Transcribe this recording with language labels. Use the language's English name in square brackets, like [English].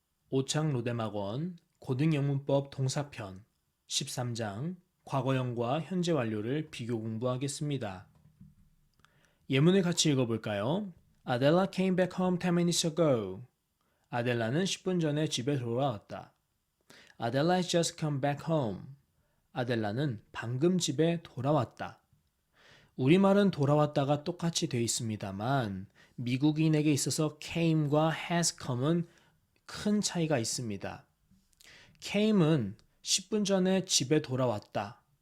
[Korean] 오창 로뎀학원 고등영문법 동사편 13장 과거형과 현재 완료를 비교 공부하겠습니다. 예문을 같이 읽어볼까요? [English] Adela came back home 10 minutes ago. [Korean] 아델라는 10분 전에 집에 돌아왔다. [English] Adela has just come back home. [Korean] 아델라는 방금 집에 돌아왔다. 우리말은 돌아왔다가 똑같이 돼 있습니다만 미국인에게 있어서 came과 has come은 큰 차이가 있습니다. came은 10분 전에 집에 돌아왔다.